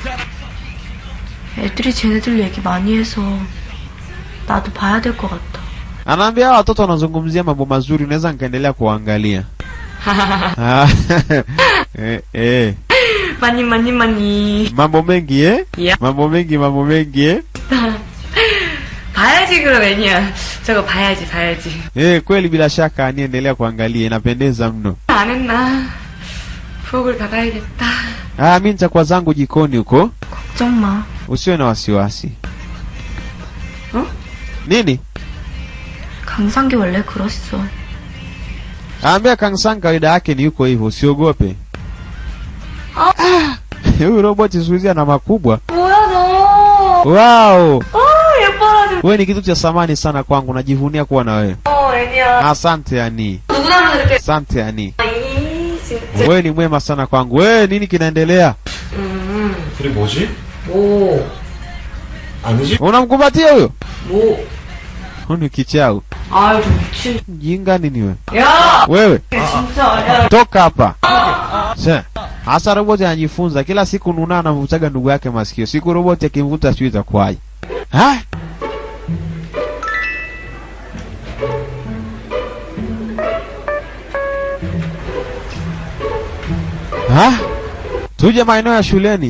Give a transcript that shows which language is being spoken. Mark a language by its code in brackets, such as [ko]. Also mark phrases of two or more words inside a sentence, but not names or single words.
[ko] 애들이 쟤네들 얘기 많이 해서 나도 봐야 될 것 같아. [sw] Anaambia hawa watoto wanazungumzia mambo mazuri, unaweza nikaendelea kuangalia. [ko] 많이. [sw] Mambo mengi Yeah. Mambo mengi [ko] 봐야지 그럼 애니야. 저거 봐야지. [sw] kweli bila shaka Ani, endelea kuangalia, inapendeza mno. [ko] 안 했나? 부엌을 가봐야겠다. [sw] Mimi nitakuwa zangu jikoni huko. [ko] 걱정 마. [sw] Usiwe na wasiwasi. Nini? [ko] 강상기 원래 그랬어. [sw] Ambia Kang-san kawaida yake ni yuko hivyo, usiogope. Huyu robot Suzy ana makubwa. [ko] 뭐야 너? Wow. 예뻐라. [sw] Wewe ni kitu cha samani sana kwangu, najivunia kuwa na wewe. [ko] 애니야. [sw] Asante Ani. [ko] 누구 닮아서 이렇게. [sw] Asante Ani. [ko] 진짜. [sw] Wewe ni mwema sana kwangu. Wewe nini kinaendelea? [ko] 둘이 뭐지? 뭐? 아니지? [sw] Unamkumbatia huyo? [ko] 뭐? [sw] Huyu ni kichau. [ko] 아유 좀 미친. [sw] Jinga nini wewe? [ko] 야! [sw] Wewe [ko] 진짜 야. [sw] toka hapa. Sasa hasa roboti anajifunza kila siku, Nuna anamvutaga ndugu yake masikio. Siku roboti akimvuta sio itakuwaje? Tuje maeneo ya shuleni.